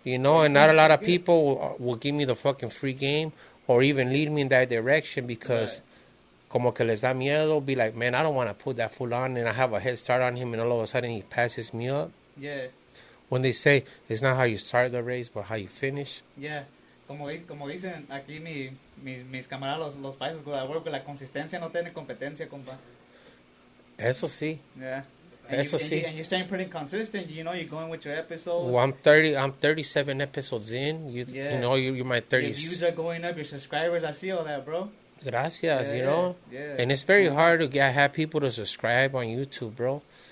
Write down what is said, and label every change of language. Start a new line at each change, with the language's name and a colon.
English: You know, and not a lot of people will give me the fucking free game or even lead me in that direction because
Spanish: como que les da miedo,
English: be like, man, I don't want to put that fool on and I have a head start on him and all of a sudden he passes me up. Yeah. When they say, it's not how you start the race, but how you finish. Yeah.
Spanish: Como dicen aquí mis camaradas, los países con la la consistencia no tiene competencia, compa. Eso sí.
English: Yeah.
Spanish: Eso sí.
English: And you're staying pretty consistent. You know, you're going with your episodes. Well, I'm 37 episodes in. You know, you're my 30s. Your views are going up. Your subscribers, I see all that, bro. Gracias, you know. Yeah. And it's very hard to have people to subscribe on YouTube, bro.